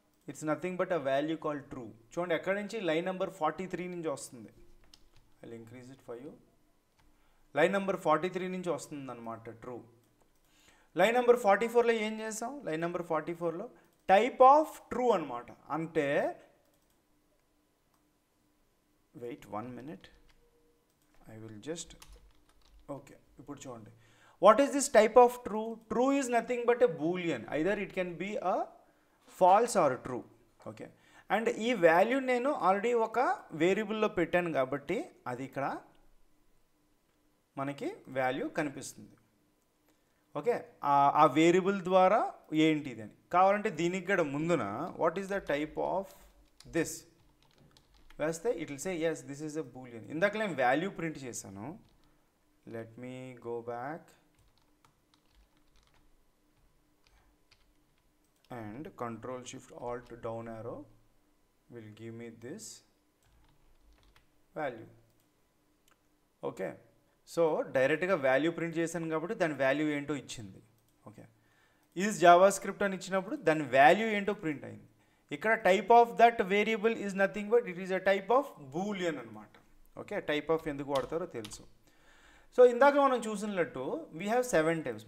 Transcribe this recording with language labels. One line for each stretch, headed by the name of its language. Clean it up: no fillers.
English: It's nothing but a value called true.
Telugu: చూడండి ఎక్కడి నుంచి లైన్ నెంబర్ 43 నుంచి వస్తుంది.
English: I'll increase it for you.
Telugu: Line number 43 నుంచి వస్తుంది అనమాట ట్రూ. లైన్ నెంబర్ 44లో ఏం చేసాం? Line number 44లో type of true అనమాట.
English: అంటే wait 1 minute, I will just okay.
Telugu: ఇప్పుడు చూడండి
English: What is this type of true? True is nothing but a boolean. Either it can be a false or true.
Telugu: Okay, and ఈ value నేను already ఒక వేరియబుల్లో పెట్టాను కాబట్టి అది ఇక్కడ మనకి వాల్యూ కనిపిస్తుంది. ఓకే, ఆ వేరియబుల్ ద్వారా ఏంటిది అని కావాలంటే దీనికి కూడా ముందున
English: what is the type of this
Telugu: వేస్తే
English: It will say yes this is a boolean.
Telugu: ఇందాక నేను వాల్యూ ప్రింట్ చేశాను.
English: Let me go back and control shift alt down arrow will give me this value.
Telugu: Okay, so డైరెక్ట్గా value print చేశాను కాబట్టి దాని value ఏంటో ఇచ్చింది. ఓకే, ఈజ్ జావా స్క్రిప్ట్ అని ఇచ్చినప్పుడు దాని వాల్యూ ఏంటో ప్రింట్ అయింది.
English: ఇక్కడ type of that variable is nothing but it is a type of boolean అనమాట.
Telugu: ఓకే, టైప్ ఆఫ్ ఎందుకు వాడతారో తెలుసు. సో ఇందాక మనం చూసినట్టు వీ హ్యావ్ 7 టైప్స్.